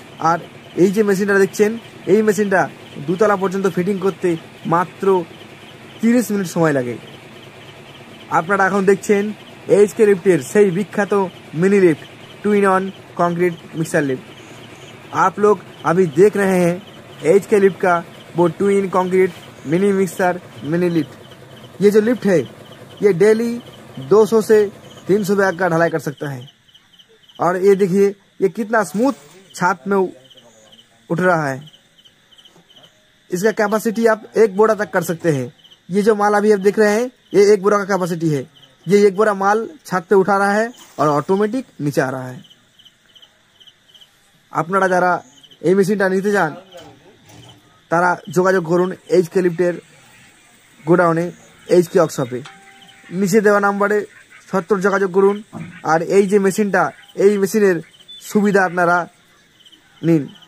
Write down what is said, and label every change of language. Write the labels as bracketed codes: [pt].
[bn] আর এই যে মেশিনটা দেখছেন, এই মেশিনটা 2 তলা পর্যন্ত ফিটিং করতে মাত্র 30 মিনিট সময় লাগে। আপনারা এখন দেখছেন এইচকে লিফটের সেই বিখ্যাত mini lift 2-in-1 concrete mixer lift. [hi] आप लोग अभी देख रहे हैं एचके लिफ्ट का वो 2-in concrete mini mixer mini lift. ये जो लिफ्ट है ये डेली 200 से 300 बैग का ढलाई कर सकता है। और ये देखिए ये कितना स्मूथ छात में उठ रहा है। इसका कैपेसिटी आप 1 बोरा तक कर सकते हैं। ये जो माल अभी आप देख रहे हैं ये 1 बोरा का कैपेसिटी है। ये 1 बोरा माल छत पे उठा रहा है और ऑटोमेटिक नीचे आ रहा है। [bn] আপনারা যারা এই মেশিনটা নিতে চান তারা যোগাযোগ করুন এইচকে লিফটের গোডাউনে, এইচকে ওয়ার্কশপে। নিচে দেওয়া নাম্বারে সত্তর যোগাযোগ করুন। আর এই যে মেশিনটা, এই মেশিনের সুবিধা আপনারা নিন।